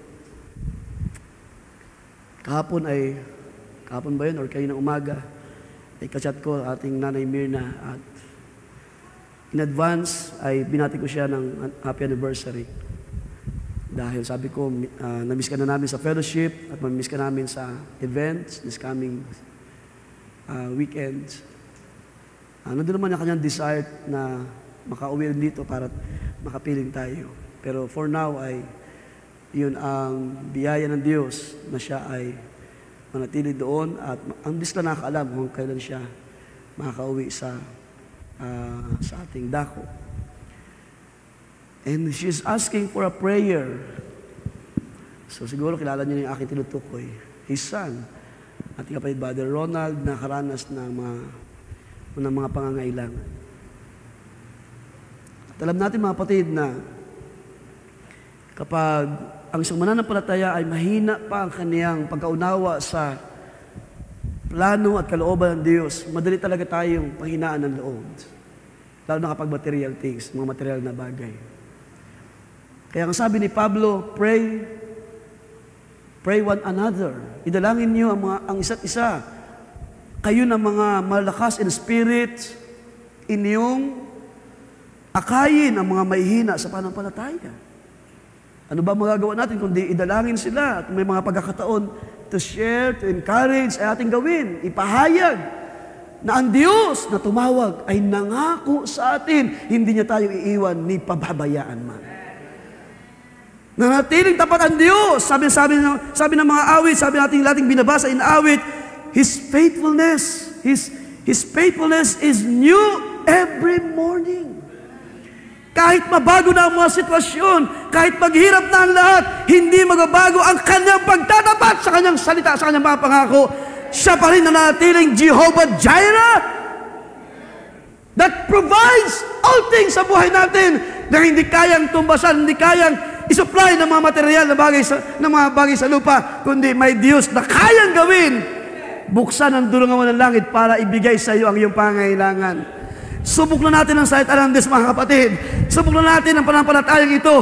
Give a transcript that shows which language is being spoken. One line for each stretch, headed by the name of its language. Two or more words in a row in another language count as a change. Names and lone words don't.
Filipino: Kahapon ba yun, or kayo ng umaga, ay kachat ko ating Nanay Mirna, at in advance ay binati ko siya ng
English: happy anniversary.
Filipino: Dahil sabi ko, na-miss ka na namin sa fellowship, at ma-miss ka namin sa events
English: this coming weekends.
Filipino: Nandun naman ang kanyang desire na makauwi rin dito para makapiling tayo. Pero for now ay yun ang biyaya ng Diyos na siya ay manatili doon, at ang Diyos na nakakaalam kung kailan siya makakauwi sa ating dako.
English: And she's asking for a prayer.
Filipino: So siguro kilala niyo yung aking tinutukoy.
English: His son,
Filipino: ating kapatid Brother Ronald, nakaranas ng mga pangangailangan. At alam natin mga kapatid na kapag ang isang mananampalataya ay mahina pa ang kaniyang pagkaunawa sa plano at kalooban ng Diyos, madali talaga tayong panghinaan ng loob. Lalo na kapag
English: material things,
Filipino: mga material na bagay. Kaya ang sabi ni Pablo,
English: pray one another.
Filipino: Idalangin niyo ang isa't isa. Kayo na mga malakas
English: in spirit,
Filipino: inyong akayin ang mga mahihina sa pananampalataya. Ano ba magagawa natin kundi idalangin sila at may mga pagkakataon
English: to share, to encourage
Filipino: ay ating gawin. Ipahayag na ang Diyos na tumawag ay nangako sa atin, hindi niya tayo iiwan ni pababayaan man. Nanatiling tapat ang Diyos. Sabi ng mga awit, sabi natin lating binabasa in awit,
English: His faithfulness is new every morning.
Filipino: Kahit mabago na ang mga sitwasyon, kahit maghirap na ang lahat, hindi magbabago ang kanyang pagtatapat sa kanyang salita, sa kanyang mga pangako. Siya pa rin na nanatiling Jehovah Jireh
English: that provides all things
Filipino: sa buhay natin na hindi kayang tumbasan, hindi kayang isupply ng mga material na bagay sa lupa, kundi may Diyos na kayang gawin. Buksan ang dulungan ng langit para ibigay sa iyo ang iyong pangailangan. Subok na natin ang salita ng Diyos, mga kapatid. Subok na natin ang pananampalatayang ito.